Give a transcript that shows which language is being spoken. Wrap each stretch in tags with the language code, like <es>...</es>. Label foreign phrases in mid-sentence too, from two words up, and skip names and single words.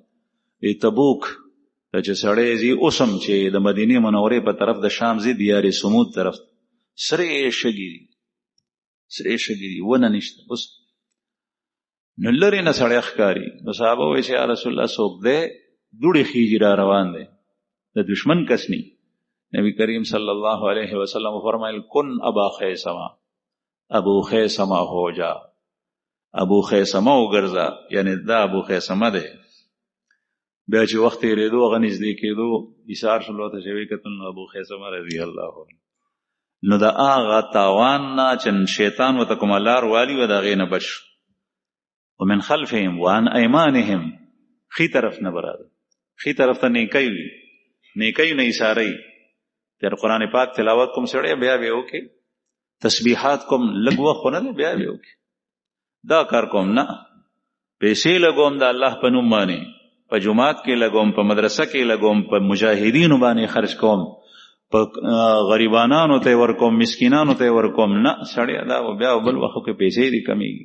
<ps>ای تبوک ته چې سړی ځي اوس هم چې د مدینې منورې په طرف د شام ځي، دیار سمود طرف سرې شګې دي، سرې شګې دي، ونه نشته اوس، نو لرې نه سړی ښکاري. نو صحابه وایي چې یا رسول الله څوک دی؟ دوړې خیجې را روان دی، د دشمن کس نی. نبی کریم</ps> <ar>صلی الله علیه وسلم</ar> <ps>فرمایل</ps> <ar>کن ابا خیثمه،</ar> <ps>ابو خیثمه</ps> <ur>ہو جا،</ur> <ps>ابو خیثمه وګرځه، یعنی دا ابو خیثمه دی. بیا چې وخت تېرېدو هغه نږدې کېدو ایثار شول، ورته چې ویې کتل نو ابو خیثمه</ps> <ar>رضی الله عنه،</ar> <ps>نو د هغه تاوان نه چې شیطان ورته کومه لار والي وه د هغې نه بچ شو.</ps> <ar>ومن خلفهم وعن ایمانهم،</ar> <ps>ښي طرف نه براده، ښي طرف ته نیکۍ وي، نیکۍ نه ایثاروي. تر قرآن پاک تلاوت کوم سړی بیا به وکړي، تسبیحات کوم لږ وخت خو نه دی بیا به وکړي، دا کار کوم نه، پیسې لګوم د الله په نوم باندې، په جماعت کې لګوم، په مدرسه کې لګوم، په مجاهدینو باندې خرج کوم، په غریبانانو ته ورکوم، مسکینانو ته ورکوم، نه سړی دا بیا بل وخت کې پیسې دي کمیږي.</ps>